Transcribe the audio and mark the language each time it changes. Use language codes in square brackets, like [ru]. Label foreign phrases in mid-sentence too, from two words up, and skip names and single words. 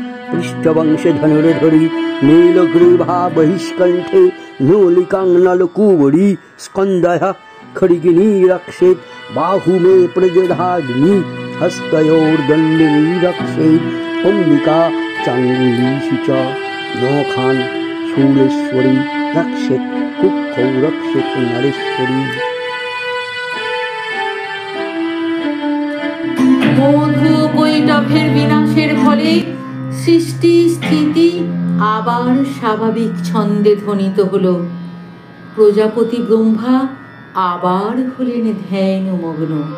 [sa] पृष्ठवंशधनुर्धरी नीलग्रीवा बहिष्कण्ठे नूलिकां नलकूवरी स्कन्दः खड्गिनी रक्षेत् बाहु मे प्रजधाग्नि हस्तयोर्दण्डिनी रक्षेत् अम्बिका चाङ्गुलीषु च नखान् शूलेश्वरी रक्षेत् कुक्षौ रक्षेत् नरेश्वरी। [bn] মধু কৈটভের বিনাশের ফলে সৃষ্টি স্থিতি আবার স্বাভাবিক ছন্দে ধ্বনিত হলো। প্রজাপতি ব্রহ্মা আবার হলেন ধ্যানমগ্ন।